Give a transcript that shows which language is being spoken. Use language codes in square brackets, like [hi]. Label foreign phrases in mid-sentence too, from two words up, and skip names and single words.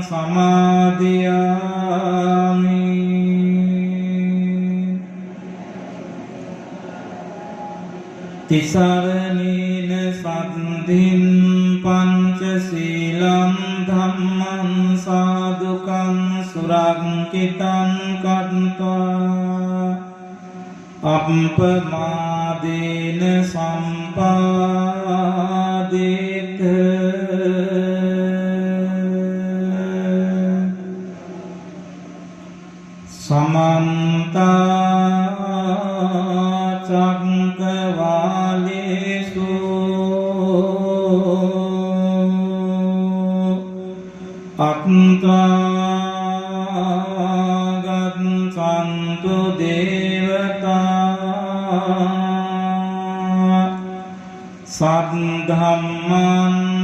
[pi] සමාදියාමි තිසරණේන සද්ධින් පංචශීලං ධම්මං සාදුකං සුරංකිතං කତ୍වා අප්පමාදේන සම්පාදේත සමන්තා චක්කවාලේසු අත්තා ගච්ඡන්තු දේවතා සද්ධම්මං